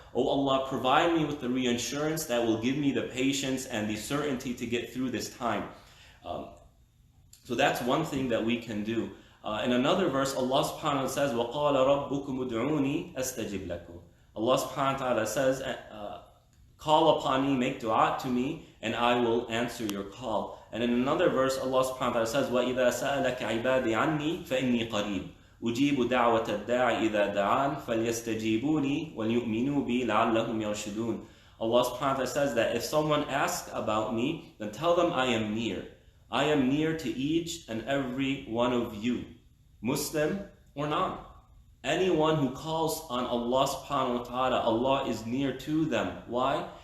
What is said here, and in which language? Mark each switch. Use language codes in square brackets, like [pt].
[en] Oh Allah, provide me with the reassurance that will give me the patience and the certainty to get through this time. So that's one thing that we can do. In another verse, Allah subhanahu wa ta'ala says, [ar] وَقَالَ رَبُّكُمُ ادْعُونِي أَسْتَجِبْ لَكُمْ. [en] Allah subhanahu wa ta'ala says, call upon me, make dua to me, and I will answer your call. And in another verse, Allah subhanahu wa ta'ala says, [ar] وَإِذَا سَأَلَكَ عِبَادِي عَنِّي فَإِنِّي قَرِيبٌ أُجِيبُ دَعْوَةَ الدَّاعِ إِذَا دَعَانِ فَلْيَسْتَجِيبُونِي وَلْيُؤْمِنُوا بِي لَعَلَّهُمْ يَرْشُدُونَ. [en] Allah subhanahu wa ta'ala says that if someone asks about me, then tell them I am near. I am near to each and every one of you, Muslim or non. Anyone who calls on Allah subhanahu wa ta'ala, Allah is near to them. Why?